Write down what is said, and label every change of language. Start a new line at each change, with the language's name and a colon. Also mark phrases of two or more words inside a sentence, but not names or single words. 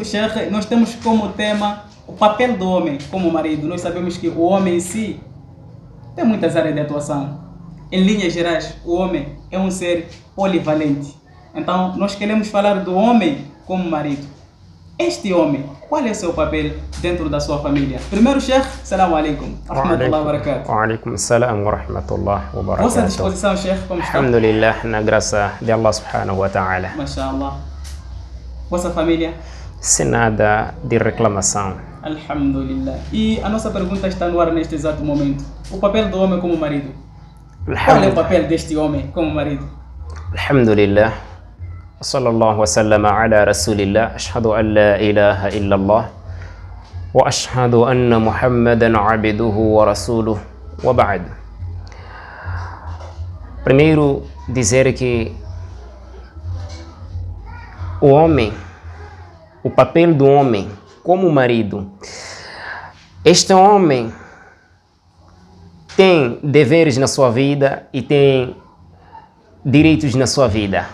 Portuguese: Sheikh, nós temos como tema o papel do homem como marido. Nós sabemos que o homem em si tem muitas áreas de atuação. Em linhas gerais, o homem é um ser polivalente. Então, nós queremos falar do homem como marido. Este homem, qual é o seu papel dentro da sua família? Primeiro,
Arabic: Sheikh, سلام عليكم. رحمة الله وبركاته. وعليكم السلام ورحمة الله وبركاته.
Portuguese: Vossa disposição, Sheikh, como está?
Arabic: Alhamdulillah,
Portuguese: na graça de
Arabic: الله سبحانه وتعالى.
Portuguese: Mashallah. Vossa família? Sem nada de reclamação. Alhamdulillah. E a nossa pergunta está no ar neste exato momento. O papel do homem como marido. Qual é o papel deste homem como marido? Alhamdulillah.
Arabic: وصلى الله وسلم على رسول الله أشهد أن لا إله إلا الله وأشهد أن محمدا عبده ورسوله وبعد.
Portuguese: Primeiro dizer que o homem, o papel do homem como marido, este homem tem deveres na sua vida e tem direitos na sua vida.